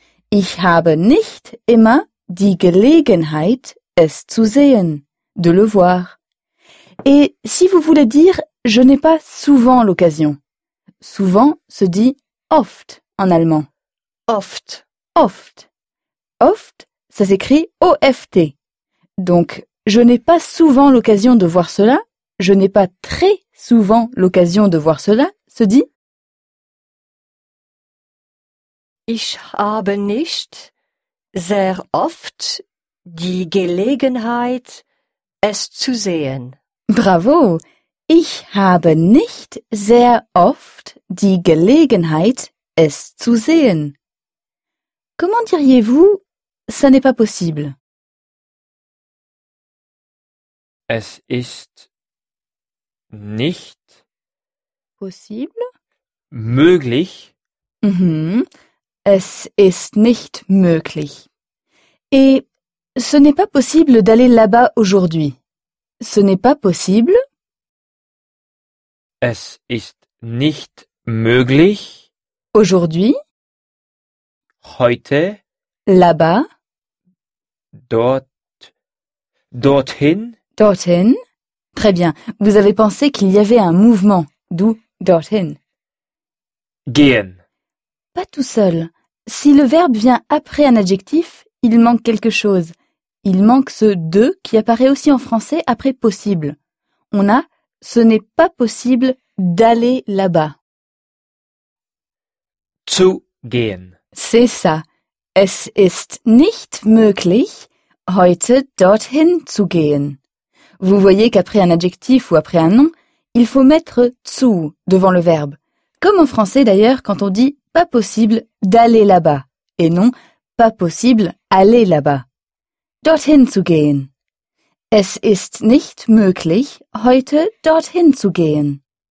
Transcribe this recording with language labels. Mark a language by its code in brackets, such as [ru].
[de] Ich habe nicht immer die Gelegenheit, es zu sehen, [fr] de le voir. Et si vous voulez dire « je n'ai pas souvent l'occasion », souvent se dit « oft » en allemand. [de] Oft. [fr] Oft. Oft, ça s'écrit O-F-T. Donc « je n'ai pas souvent l'occasion de voir cela », « je n'ai pas très souvent l'occasion de voir cela », se dit [de] Ich habe nicht sehr oft die Gelegenheit, es zu sehen. [fr] Bravo! [de] Ich habe nicht sehr oft die Gelegenheit, es zu sehen. [fr] Comment diriez-vous, ça n'est pas possible? [de] Es ist nicht [fr] possible? [de] Möglich? Mhm. Es ist nicht möglich. [fr] Et ce n'est pas possible d'aller là-bas aujourd'hui. Ce n'est pas possible. Es ist nicht möglich. Aujourd'hui. [de] Heute. [fr] Là-bas. [de] Dort. Dorthin. [fr] Dorthin. Très bien. Vous avez pensé qu'il y avait un mouvement, d'où dorthin. [de] Gehen. [fr] Pas tout seul. Si le verbe vient après un adjectif, il manque quelque chose. Il manque ce « de » qui apparaît aussi en français après « possible ». On a « ce n'est pas possible d'aller là-bas ». [de] Zu gehen. [fr] C'est ça. [de] Es ist nicht möglich, heute dorthin zu gehen. [fr] Vous voyez qu'après un adjectif ou après un nom, il faut mettre « zu » devant le verbe. Comme en français d'ailleurs quand on dit « pas possible d'aller là-bas » et non « pas possible aller là-bas ». [de] Dorthin zu gehen. Es ist nicht möglich, heute dorthin zu gehen.